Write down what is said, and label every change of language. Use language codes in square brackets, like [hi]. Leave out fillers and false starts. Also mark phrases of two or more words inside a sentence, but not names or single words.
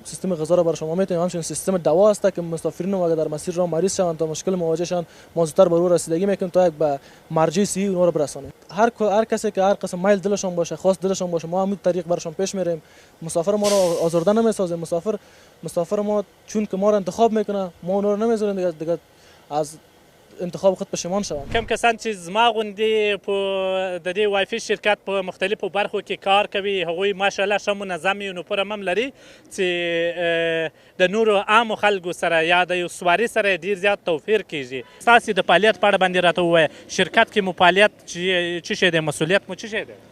[fa] سیستم غذا را برای شما میتونیم. همچنین سیستم دوا است که مسافرین اگر در مسیر راه مریض شوند تا مشکل مواجه شوند ما زودتر به او رسیدگی میکنیم تا یک به مرجع صحیح اونها را برسانیم. هر کسی که هر قسم میل دلشون باشه خواست دلشون باشه ما همین طریق برشون پیش میریم. مسافر ما را آزرده نمیسازیم. مسافر ما چون که ما را انتخاب میکنه ما اونها را نمیذاریم دیگه از انتخاب خود پشیمان شوند. [ps] کم کسان چې زما غوندې په د دې وایفای شرکت په مختلفو برخو کې کار کوي هغوی ماشاءالله ښه منظم یونیفورم هم لري چې د نورو عامو خلکو سره یا د یو سواري سره ډېر زیات توپیر کیږي. ستاسې د فعالیت په اړه باندې راته ووایه، شرکت کې مو فعالیت څه شی دی، مسؤلیت مو څه شی دی؟